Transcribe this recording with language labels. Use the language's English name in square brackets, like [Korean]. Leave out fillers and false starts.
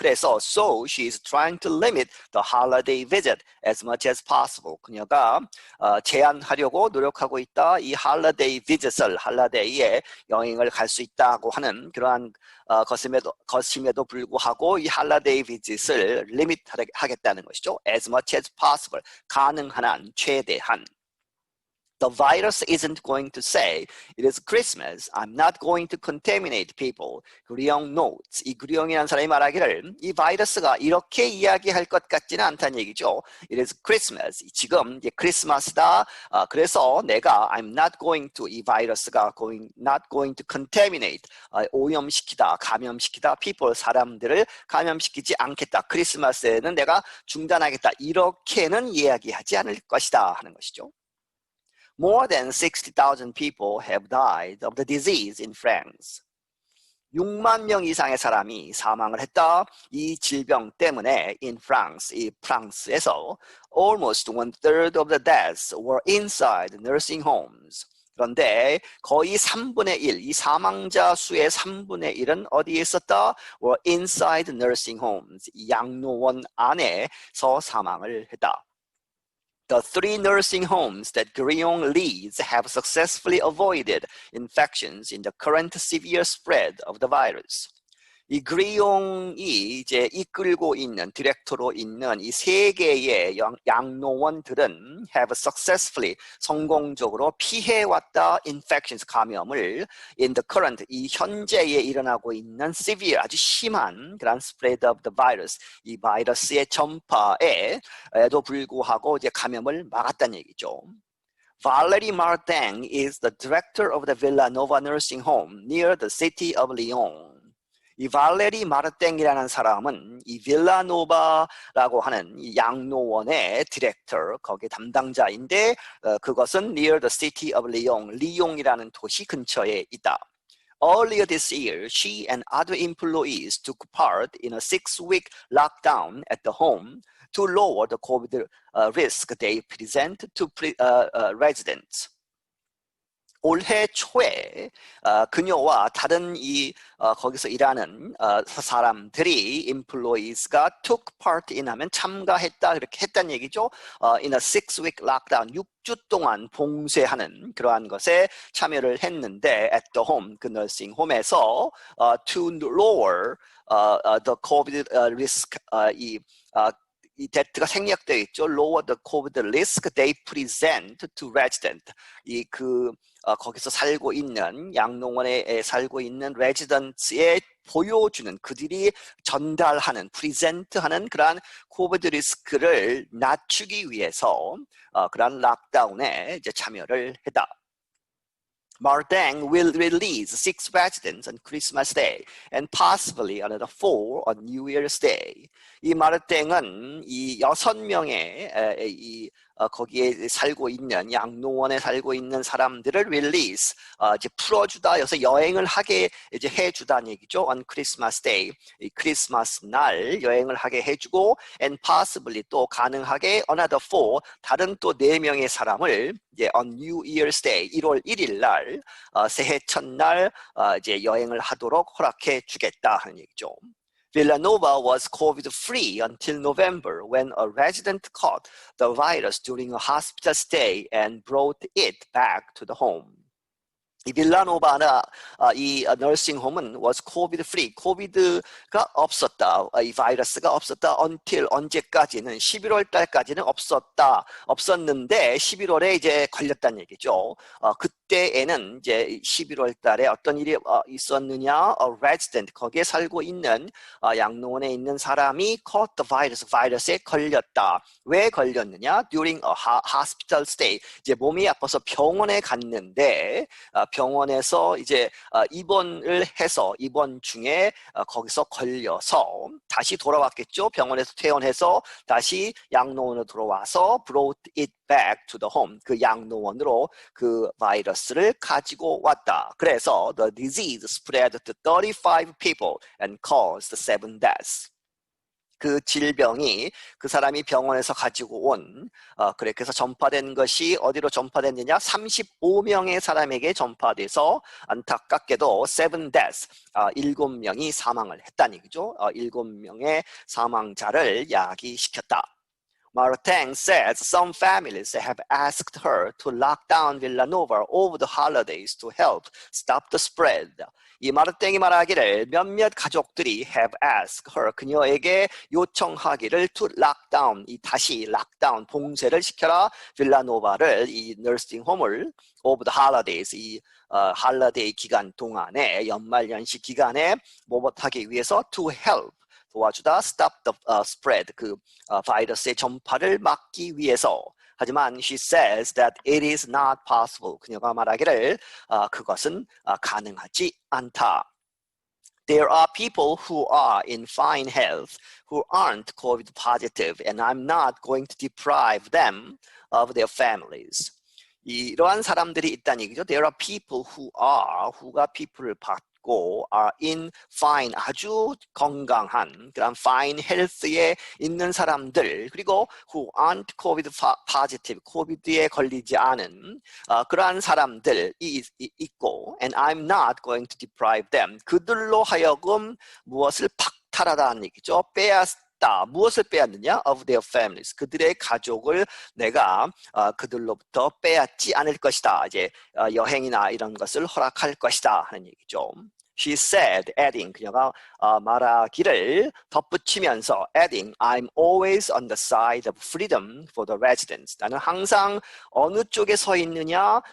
[Korean] 그래서 [English] so she is trying to limit the holiday visit as much as possible. [Korean] 그녀가 제한하려고 노력하고 있다. 이 [English] holiday visit [Korean] 을, holiday 여행을 갈 수 있다고 하는 그러한 것임에도 불구하고 이 holiday visit을 리밋하겠다는 것이죠. [English] As much as possible, [Korean] 가능한 한, 최대한. [English] The virus isn't going to say, it is Christmas, I'm not going to contaminate people. 그리용 notes. [Korean] 이 그리용이라는 사람이 말하기를 이 바이러스가 이렇게 이야기할 것 같지는 않다는 얘기죠. [English] It is Christmas. [Korean] 지금 이제 크리스마스다. 그래서 내가 [English] I'm not going to, [Korean] 이 바이러스가 [English] not going to contaminate, [Korean] 오염시키다, 감염시키다, [English] people, [Korean] 사람들을 감염시키지 않겠다. 크리스마스에는 내가 중단하겠다. 이렇게는 이야기하지 않을 것이다 하는 것이죠. [English] More than 60,000 people have died of the disease in France. [Korean] 6만 명 이상의 사람이 사망을 했다. 이 질병 때문에 [English] in France, [Korean] 이 프랑스에서 [English] almost 1/3 of the deaths were inside nursing homes. [Korean] 그런데 거의 3분의 1, 이 사망자 수의 3분의 1은 어디에 있었다? [English] were inside nursing homes, [Korean] 이 양로원 안에서 사망을 했다. [English] The 3 nursing homes that Griong leads have successfully avoided infections in the current severe spread of the virus. [Korean] 이 그리용이 이제 이끌고 있는 디렉터로 있는 이 3개의 양로원들은 [English] have successfully [Korean] 성공적으로 피해왔다 [English] infections [Korean] 감염을 [English] in the current [Korean] 이 현재에 일어나고 있는 [English] severe [Korean] 아주 심한 그런 [English] spread of the virus [Korean] 이 바이러스의 전파에도 불구하고 이제 감염을 막았다는 얘기죠. [English] Valerie Martin is the director of the Villanova Nursing Home near the city of Lyon. [Korean] 이 발레리 마르땡이라는 사람은 이 빌라노바라고 하는 이 양로원의 디렉터, 거기 담당자인데 그것은 [English] near the city of Lyon, [Korean] 리옹이라는 도시 근처에 있다. [English] Earlier this year, she and other employees took part in a 6-week lockdown at the home to lower the COVID risk they present to residents. [Korean] 올해 초에 그녀와 다른 이 거기서 일하는 사람들이 employees가 [English] took part in [Korean] 하면 참가했다 이렇게 했다는 얘기죠. [English] In a 6-week lockdown [Korean] 6주 동안 봉쇄하는 그러한 것에 참여를 했는데 [English] at the home [Korean] 그 nursing home에서 [English] to lower the COVID risk [Korean] 이 데트가 생략되어 있죠. [English] Lower the COVID risk they present to resident. [Korean] 거기서 살고 있는 양로원에 살고 있는 레지던트에 보여주는 그들이 전달하는 프리젠트하는 그러한 코비드 리스크를 낮추기 위해서 그러한 락다운에 이제 참여를 했다. [English] Martin will release 6 residents on Christmas Day and possibly another 4 on New Year's Day. [Korean] 이 마르땡은 이 6명의 거기에 살고 있는 양로원에 살고 있는 사람들을 [English] release [Korean] 이제 풀어주다 여기서 여행을 하게 이제 해주다는 얘기죠. [English] On Christmas Day [Korean] 이 크리스마스 날 여행을 하게 해주고 [English] and possibly [Korean] 또 가능하게 [English] another 4 [Korean] 다른 또 4명의 사람을 이제 [English] on New Year's Day [Korean] 1월 1일 날 새해 첫날 이제 여행을 하도록 허락해 주겠다 하는 얘기죠. [English] Villanova was COVID-free until November when a resident caught the virus during a hospital stay and brought it back to the home. [Korean] 이 빌라노바나 이 너싱홈은 [English] was COVID-free, [Korean] 코비드가 없었다, 이 바이러스가 없었다 [English] until [Korean] 언제까지는 11월 달까지는 없었는데 11월에 이제 걸렸다는 얘기죠. 그때에는 이제 11월 달에 어떤 일이 있었느냐, [English] a resident [Korean] 거기에 살고 있는 양로원에 있는 사람이 [English] caught the virus, [Korean] 바이러스에 걸렸다. 왜 걸렸느냐? [English] During a hospital stay, [Korean] 이제 몸이 아파서 병원에 갔는데 병원에서 이제 입원을 해서 입원 중에 거기서 걸려서 다시 돌아왔겠죠. 병원에서 퇴원해서 다시 양로원으로 들어와서 [English] brought it back to the home. [Korean] 그 양로원으로 그 바이러스를 가지고 왔다. 그래서 [English] the disease spread to 35 people and caused 7 deaths. [Korean] 그 질병이 그 사람이 병원에서 가지고 온 그래서 전파된 것이 어디로 전파됐느냐 35명의 사람에게 전파돼서 안타깝게도 [English] 7 deaths [Korean] 7명이 사망을 했다는 얘기죠. 7명의 사망자를 야기시켰다. [English] Martin says some families have asked her to lock down Villanova over the holidays to help stop the spread. [Korean] 이 마르땡이 말하기를 몇몇 가족들이 [English] have asked her [Korean] 그녀에게 요청하기를 [English] to lock down [Korean] 이 다시 락다운 봉쇄를 시켜라 빌라노바를 이 너싱홈을 [English] over the holidays [Korean] 이 할러데이 기간 동안에 연말연시 기간에 못하기 위해서 [English] to help [Korean] 도와주다 [English] stop the spread [Korean] 그 바이러스의 전파를 막기 위해서. 하지만 [English] she says that it is not possible. [Korean] 그녀가 말하기를 그것은 가능하지 않다. [English] There are people who are in fine health who aren't COVID positive and I'm not going to deprive them of their families. [Korean] 이러한 사람들이 있다는 얘기죠. [English] There are people who are, [Korean] who가 people을 받고 있고 [English] are in fine [Korean] 아주 건강한 그런 [English] fine health [Korean] 에 있는 사람들 그리고 [English] who aren't COVID positive [Korean] COVID에 걸리지 않은 그러한 사람들이 있고 [English] and I'm not going to deprive them [Korean] 그들로 하여금 무엇을 박탈하다는 얘기죠. 무엇을 빼앗느냐? [English] Of their families. [Korean] 그들의 가족을 내가 그들로부터 빼앗지 않을 것이다. 이제 여행이나 이런 것을 허락할 것이다 하는 얘기죠. [English] She said, adding, [Korean] 그녀가 말하기를 덧붙이면서 [English] adding, I'm always on the side of freedom for the residents. [Korean] 나는 항상 어느 쪽에 서 있느냐?